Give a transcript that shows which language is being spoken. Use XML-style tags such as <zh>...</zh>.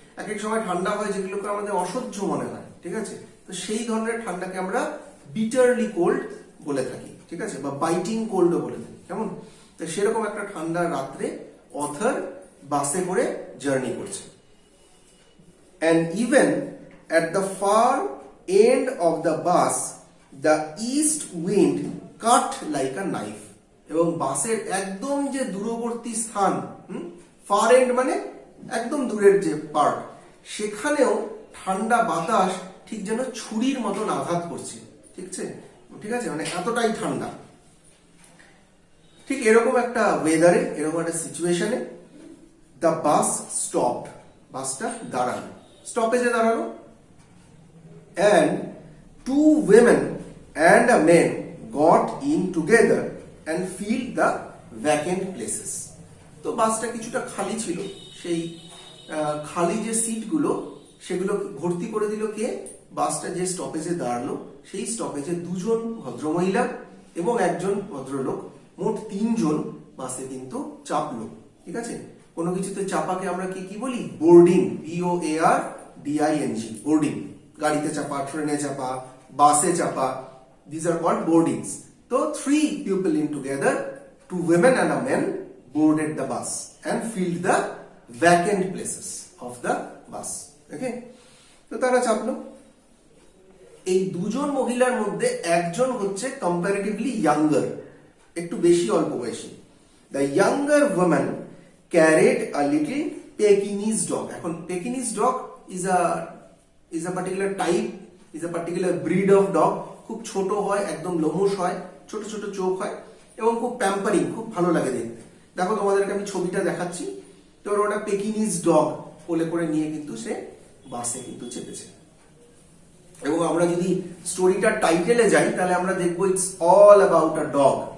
<bn>এক এক সময় ঠান্ডা হয় যেগুলোকে আমাদের অসহ্য মনে হয়, ঠিক আছে। তো সেই ধরনের ঠান্ডাকে আমরা বিটারলি কোল্ড বলে থাকি, ঠিক আছে, বা বাইটিং কোল্ডও বলে থাকি, কেমন? তো সেরকম একটা ঠান্ডা রাত্রে অথর বাসে করে জার্নি করছে।</bn> <en>And even at the far end of the bus, the east wind cut like a knife.</en> <bn>এবং বাসের একদম যে দূরবর্তী স্থান, ফার এন্ড মানে একদম দূরের যে পার্ট, সেখানেও ঠান্ডা বাতাস ঠিক যেন ছুরির মতন আঘাত করছে, ঠিক আছে, ঠিক আছে, মানে এতটাই ঠান্ডা। ঠিক এরকম একটা ওয়েদারে, এরকম একটা সিচুয়েশনে</bn> <en>the bus stopped,</en> <bn>বাসটা দাঁড়ালো, স্টপেজে দাঁড়ালো।</bn> <en>And two women and a men got in together and fill the vacant places.</en> <bn>তো বাসটা কিছুটা খালি ছিল, সেই খালি যে সিটগুলো সেগুলো ভর্তি করে দিল কে? বাসটা যে স্টপেজে দাঁড়ালো সেই স্টপেজে দুজন ভদ্রমহিলা এবং একজন ভদ্রলোক, মোট তিনজন বাসে কিন্তু চাপলো, ঠিক আছে। কোনো কিছুতে চাপাকে আমরা কি বলি? Boarding, BOARDING, boarding. গাড়িতে চাপা, ট্রেনে চাপা, বাসে চাপা,</bn> <en>these are called boardings. So 3 people in together, 2 women and a man, boarded the bus and filled the vacant places of the bus. Okay?</en> <bn>তো তারা চাপলো। এই দুজন মহিলার মধ্যে একজন হচ্ছে কম্পারেটিভলি ইয়াঙ্গার, একটু বেশি অল্প বয়সী।</bn> <en>The younger woman carried a little Pekingese dog. এখন Pekingese dog is a particular type, is a particular breed of dog.</en> <bn>খুব ছোট হয়, একদম লোমশ হয়, ছোট ছোট চোখ হয় এবং খুব প্যাম্পারিং, খুব ভালো লাগে দেখতে। দেখো তোমাদেরকে আমি ছবিটা দেখাচ্ছি। তো ওটা পেকিনিজ ডগ, কোলে করে নিয়ে কিন্তু সে বাসে কিন্তু চেপেছে। এবং আমরা যদি স্টোরিটার টাইটেলে যাই তাহলে আমরা দেখবো</bn> <en>It's all about a dog.</en>